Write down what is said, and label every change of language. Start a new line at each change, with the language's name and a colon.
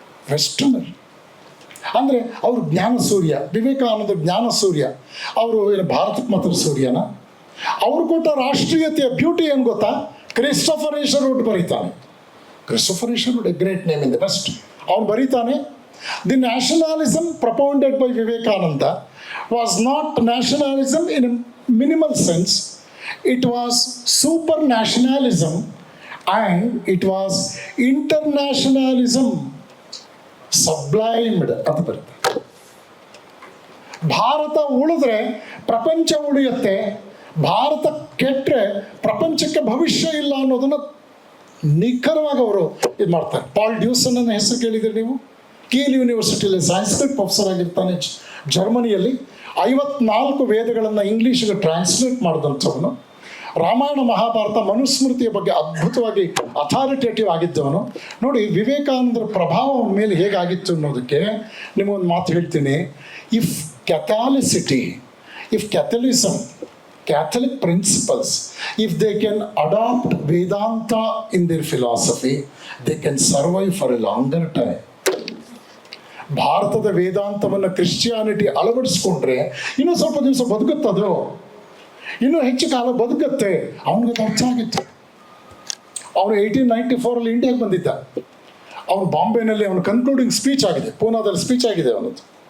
Kannada: ವೆಸ್ಟರ್ನರ್ ಅಂದರೆ ಅವರು ಜ್ಞಾನ ಸೂರ್ಯ, ವಿವೇಕಾನಂದ ಜ್ಞಾನ ಸೂರ್ಯ. ಅವರು ಏನು ಭಾರತಕ್ಕೆ ಮಾತ್ರ ಸೂರ್ಯನ? ಅವರು ಕೊಟ್ಟ ರಾಷ್ಟ್ರೀಯತೆಯ ಬ್ಯೂಟಿ ಏನು ಗೊತ್ತಾ?
English: Christopher Isherwood
Kannada: ಬರೀತಾನೆ.
English: Christopher Isherwood a great name in the west.
Kannada: ಅವ್ನು ಬರೀತಾನೆ,
English: The nationalism propounded by Vivekananda was not nationalism in a minimal sense. It was supranationalism and it was internationalism sublimed
Kannada: ಅಂತ ಬರುತ್ತೆ. ಭಾರತ ಉಳಿದ್ರೆ ಪ್ರಪಂಚ ಉಳಿಯುತ್ತೆ, ಭಾರತ ಕೆಟ್ಟರೆ ಪ್ರಪಂಚಕ್ಕೆ ಭವಿಷ್ಯ ಇಲ್ಲ ಅನ್ನೋದನ್ನು ನಿಖರವಾಗಿ ಅವರು ಇದು ಮಾಡ್ತಾರೆ. ಪಾಲ್ ಡ್ಯೂಸನ್ ಅನ್ನೋ ಹೆಸರು ಕೇಳಿದ್ರಿ ನೀವು? ಕೀಲ್ ಯೂನಿವರ್ಸಿಟಿಯಲ್ಲಿ ಸಂಸ್ಕೃತ್ ಪ್ರೊಫೆಸರ್ ಆಗಿರ್ತಾನೆ ಜರ್ಮನಿಯಲ್ಲಿ. 54 ವೇದಗಳನ್ನು ಇಂಗ್ಲೀಷ್ಗೆ ಟ್ರಾನ್ಸ್ಲೇಟ್ ಮಾಡಿದಂಥವನು. ರಾಮಾಯಣ ಮಹಾಭಾರತ ಮನುಸ್ಮೃತಿಯ ಬಗ್ಗೆ ಅದ್ಭುತವಾಗಿ ಅಥಾರಿಟೇಟಿವ್ ಆಗಿದ್ದವನು. ನೋಡಿ ವಿವೇಕಾನಂದರ ಪ್ರಭಾವ ಅವನ ಮೇಲೆ ಹೇಗಾಗಿತ್ತು ಅನ್ನೋದಕ್ಕೆ ನಿಮಗೊಂದು ಮಾತು ಹೇಳ್ತೀನಿ.
English: If catholicity, if Catholicism, Catholic principles, if they can adopt Vedanta in their philosophy, they can survive for a longer time.
Kannada: ಭಾರತದ ವೇದಾಂತವನ್ನು ಕ್ರಿಶ್ಚಿಯಾನಿಟಿ ಅಳವಡಿಸ್ಕೊಂಡ್ರೆ ಇನ್ನೂ ಸ್ವಲ್ಪ ದಿವಸ ಬದುಕುತ್ತದು, ಇನ್ನೂ ಹೆಚ್ಚು ಕಾಲ ಬದುಕುತ್ತೆ. ಅವನಿಗೆ ಅರ್ಥ ಆಗಿತ್ತು. ಅವನು 1894 ಇಂಡಿಯಾಗೆ ಬಂದಿದ್ದ. ಅವನು ಬಾಂಬೆನಲ್ಲಿ ಅವನು ಕನ್ಕ್ಲೂಡಿಂಗ್ ಸ್ಪೀಚ್ ಆಗಿದೆ, ಪೂನಾದಲ್ಲಿ ಸ್ಪೀಚ್ ಆಗಿದೆ ಅವನದು.